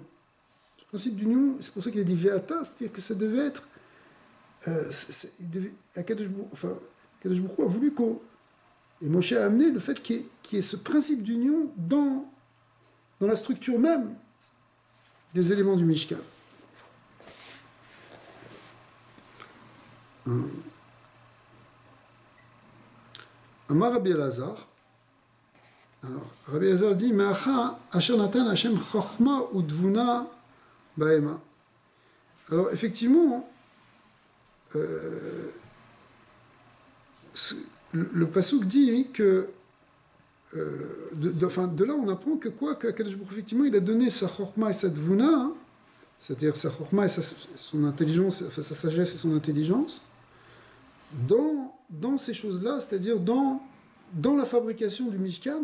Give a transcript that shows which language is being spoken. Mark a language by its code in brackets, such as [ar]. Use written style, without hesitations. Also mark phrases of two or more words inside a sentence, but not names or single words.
[fr] Ce principe d'union, c'est pour ça qu'il a dit Ve'ata, c'est-à-dire que ça devait être... [he] הקדוש ברוך הוא [fr] a voulu et Moshe a amené le fait qu'il y ait ce principe d'union dans la structure même des éléments du Mishkan. [he] אמר רבי אלעזר. [fr] Alors, Rabbi Elazar dit [he] מעשה אשר נתן השם חכמה ותבונה בהמה. [fr] Alors, effectivement, le pasuk dit que de là on apprend que quoi, qu' [he] הקדוש ברוך הוא, [fr] effectivement, il a donné sa chochma et sa dvuna, hein, c'est-à-dire sa chochma et son intelligence, enfin sa sagesse et son intelligence, dans ces choses-là, c'est-à-dire dans la fabrication du Mishkan.